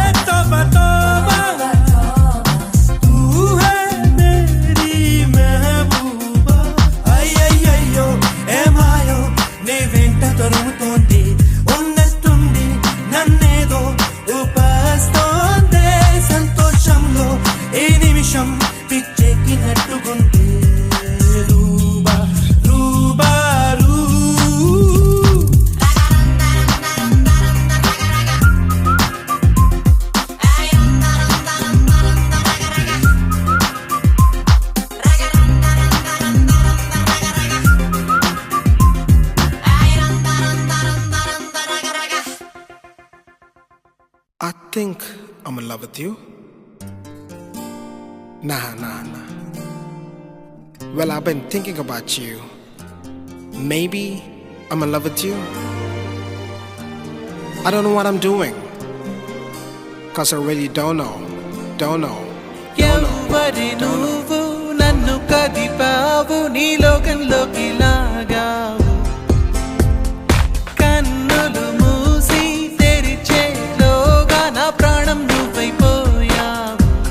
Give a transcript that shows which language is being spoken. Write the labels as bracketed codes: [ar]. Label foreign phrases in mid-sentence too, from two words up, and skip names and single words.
[hi] तौबा तौबा तू है मेरी महबूबा [te] అయ్యయ్యో ఏమాయో నీ వెంట తరుముతోంది ఉన్నట్టుండి నన్నేదో ఉపస్తోందే సంతోషంలో ఏ నిమిషం పిచ్చెక్కినట్టుకుంటే రూబా రూబా రూ ay, randa, randa, randa, randa, raga, raga. Raga, randa, randa, randa, randa, raga, raga. Ay, randa, randa, randa, randa, raga, raga. [en] I think I'm in love with you. Nah. Well, I've been thinking about you. Maybe I'm in love with you. I don't know what I'm doing. Cause I really don't know. [te] ఎవ్వరి నువ్వు నన్ను కదిపావు నీ లోకంలోకి లాగావు కన్నులు మూసి తెరిచేలోగా నా ప్రాణం నువ్వైపోయావు